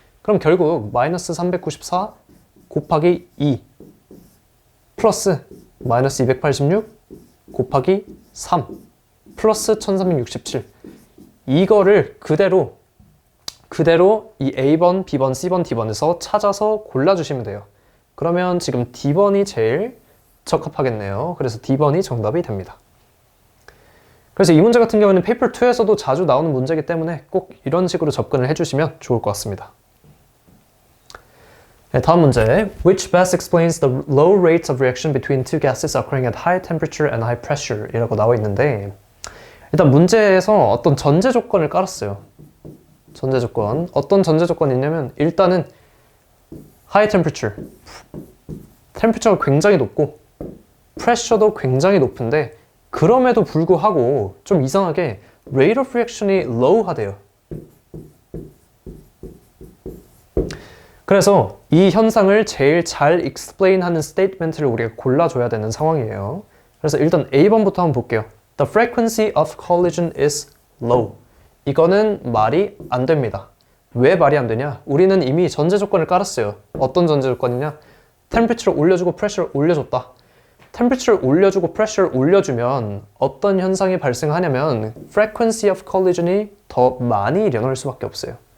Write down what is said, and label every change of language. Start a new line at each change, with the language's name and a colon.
Korean: 그럼 결국 마이너스 394 곱하기 2 플러스 마이너스 286 곱하기 3 플러스 1367, 이거를 그대로 이 A번, B번, C번, D번에서 찾아서 골라주시면 돼요. 그러면 지금 D번이 제일 적합하겠네요. 그래서 D번이 정답이 됩니다. 그래서 이 문제 같은 경우는 페이퍼 2에서도 자주 나오는 문제이기 때문에 꼭 이런 식으로 접근을 해주시면 좋을 것 같습니다. 네, 다음 문제.
English: Which best explains the low rates of reaction between two gases occurring at high temperature and high pressure?
Korean: 이라고 나와 있는데, 일단 문제에서 어떤 전제 조건을 깔았어요. 전제 조건. 어떤 전제 조건이 있냐면, 일단은 high temperature. 템퍼처가 굉장히 높고, pressure도 굉장히 높은데, 그럼에도 불구하고 좀 이상하게 rate of reaction이 low하대요. 그래서 이 현상을 제일 잘 explain하는 statement를 우리가 골라줘야 되는 상황이에요. 그래서 일단 A번부터 한번 볼게요.
English: The frequency of collision is low.
Korean: 이거는 말이 안 됩니다. 왜 말이 안 되냐? 우리는 이미 전제 조건을 깔았어요. 어떤 전제 조건이냐? temperature를 올려주고 pressure를 올려줬다. temperature를 올려주고 pressure를 올려주면 어떤 현상이 발생하냐면 frequency of collision이 더 많이 일어날 수밖에 없어요.